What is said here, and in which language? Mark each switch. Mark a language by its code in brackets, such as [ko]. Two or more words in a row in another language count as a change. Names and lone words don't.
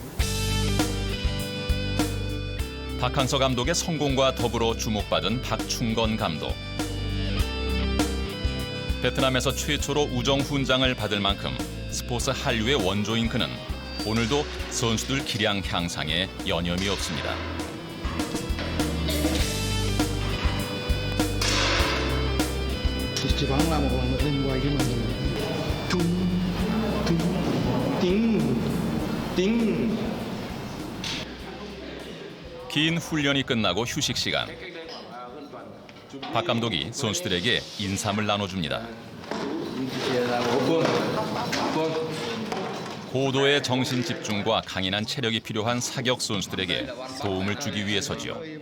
[ko] 박항서 감독의 성공과 더불어 주목받은 박충건 감독. 베트남에서 최초로 우정 훈장을 받을 만큼 스포츠 한류의 원조인 그는 오늘도 선수들 기량 향상에 여념이 없습니다. [vi] Chỉ có là một lần quay cái màn tiếng [ko] 긴 훈련이 끝나고 휴식 시간. 박 감독이 선수들에게 인삼을 나눠줍니다. 고도의 정신 집중과 강인한 체력이 필요한 사격 선수들에게 도움을 주기 위해서지요.